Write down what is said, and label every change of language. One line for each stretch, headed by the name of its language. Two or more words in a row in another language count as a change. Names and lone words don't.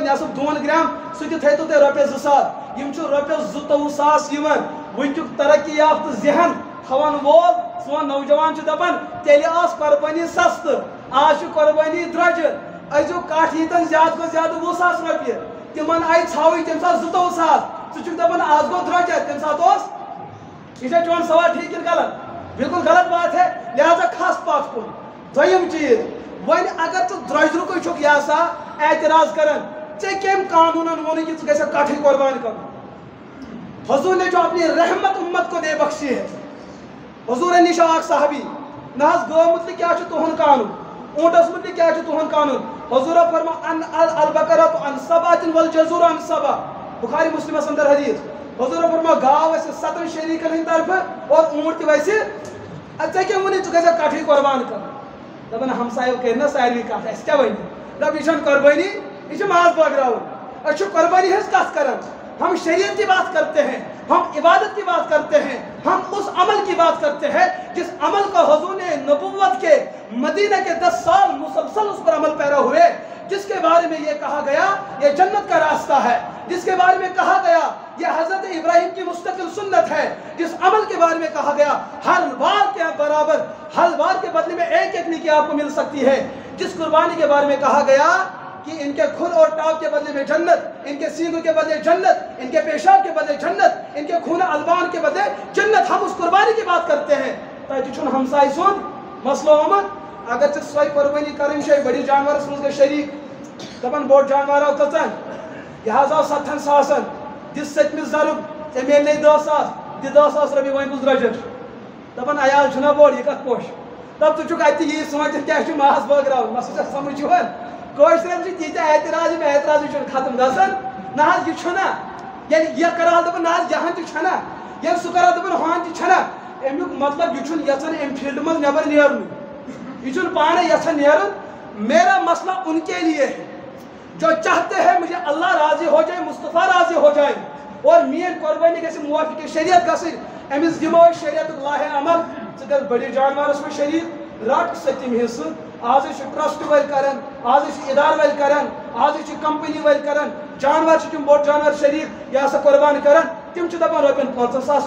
Kashmiri: نٮ۪صف 2 گرام سُہ تہِ تھٲیتو تُہۍ رۄپیس 2000 یِم چھُ رۄپیس 22,000 یِوان وٕنکیُک ترقی یافتہٕ ذہن تھاون وول سون نوجوان چھُ دپان تیٚلہِ ٲس قۄربٲنی سستہٕ آز چھُ قۄربٲنی درٛوجہِ أزیُک کٹھ ییٖتن زیادٕ کھۄتہٕ زیادٕ 20,000 رۄپیہِ تِمن آیہِ ژھاوٕج تمہِ ساتہٕ 22,000 ژٕ چھُکھ دپان آز گوٚو درٛوجر تمہِ ساتہٕ اوس یہ چون سوال ٹھیک کن غلط
Urdu: بالکل غلط بات ہے
Kashmiri: لہذا کھس پتھ کن دویم چیز ون اگر ژٕ درٛوجرُکے چھُکھ یہ سا اعتراض کران ژےٚ کٔمۍ قانوٗنن ووٚنُے کہ ژٕ گژھکھ کٹھٕے قۄربان کرُن
Urdu: حضور نے جو اپنی رحمت امت کو دے بخشی ہے
Kashmiri: حضور نش اکھ صحابی نہ حظ گٲو متعلق کیٛاہ چھُ تُہُنٛد قانوٗن اونٹس متعلق کیٛاہ چھُ تُہُنٛد قانوٗن حضورو فرما
Arabic: ان البقرۃ عن سبعۃ والجزور عن سبع
Kashmiri: بخاری مسلمس اندر حدیث حضور فرما گاو ویسے 7 شریکن ہند طرف اور اونٹ تہ ویسے ژےٚ کیٛاہ ووٚنُے ژٕ گژھکھ کٹھٕے قۄربان کرُن دپان ہمسایو کٔرۍ نا سارنٕے کتھ اَسہِ کیٛاہ وَنہِ دپ یہِ چھنہٕ قۄربٲنی یہِ چھِ ماز بٲگراوُن أسۍ چھِ قۄربٲنی ہٕنٛز کتھ کران
Urdu: ہم شریعت کی بات کرتے ہیں ہم عبادت کی بات کرتے ہیں ہم اس عمل کی بات کرتے ہیں جس عمل کو حضور نے نبوت کے مدینہ کے 10 سال مسلسل اس پر عمل پیرا ہوئے جس کے بارے میں یہ کہا گیا یہ جنت کا راستہ ہے جس کے بارے میں کہا گیا یہ حضرت ابراہیم کی مستقل سنت ہے جس عمل کے بارے میں کہا گیا ہر بار کے برابر ہر بار کے بدلے میں ایک نیکی آپ کو مل سکتی ہے جس قربانی کے بارے میں کہا گیا کہ ان کے کھر اور ٹاپ کے بدلے میں جنت ان کے سینگوں کے بدلے جنت ان کے پیشاب کے بدلے جنت ان کے خون البان کے بدلے جنت ہم اس قربانی کی بات کرتے ہیں تاکہ
Kashmiri: چھن ہمسائے سن مسئلہ آمد اگر ژےٚ سۄے قربٲنی کَرٕنۍ چھے بٔڑِس جانورس منٛز گٔے شریٖک دپان بوٚڑ جانور آو کٔژن یہِ حظ آو 7,000 دِس 7مِس ضرب ژےٚ میلنے 10,000 دِ 10,000 رۄپیہِ وۄنۍ کُس درٛوجر دپان عیال چھُنا بوٚڑ یہِ کتھ پوش دپ ژٕ چھُکھ اَتہِ یی سونٛچِتھ کیٛاہ چھُ ماز بٲگراوُن مسلہٕ چھا سمجھ یِوان کٲشرٮ۪ن چھِ تیٖتیٛاہ اعتراض یِم اعتراضٕے چھُنہٕ ختم گژھان نہ حظ یہِ چھُنا ییٚلہِ یہِ کرہا دپان نہ حظ یہن تہِ چھنا ییٚلہِ سُہ کرہا دپان ہون تہِ چھنا امیُک مطلب یہِ چھُنہٕ یژھان امہِ فیٖلڈٕ منٛز نٮ۪بر نیرُن یہ چھُنہٕ پانے یژھان نیرُن
Urdu: میرا مسئلہ ان کے لیے ہے جو چاہتے ہیں مجھے اللہ راضی ہو جائے مصطفیٰ راضی ہو جائے
Kashmiri: اور میٲنۍ قۄربٲنی گژھِ موافق شریعت گژھٕنۍ أمِس دِمو أسۍ شریعتُک لاہے عمل ژٕ گژھ بٔڑِس جانورس منٛز شریٖک رٹ 7م حصہٕ آز چھِ ٹرسٹ وٲلۍ کران آز چھِ ادارٕ وٲلۍ کران آز چھِ کمپنی وٲلۍ کران جانور چھِ تِم بوٚڑ جانور شریٖک یہِ ہسا قۄربان کران تِم چھِ دپان رۄپین 5,000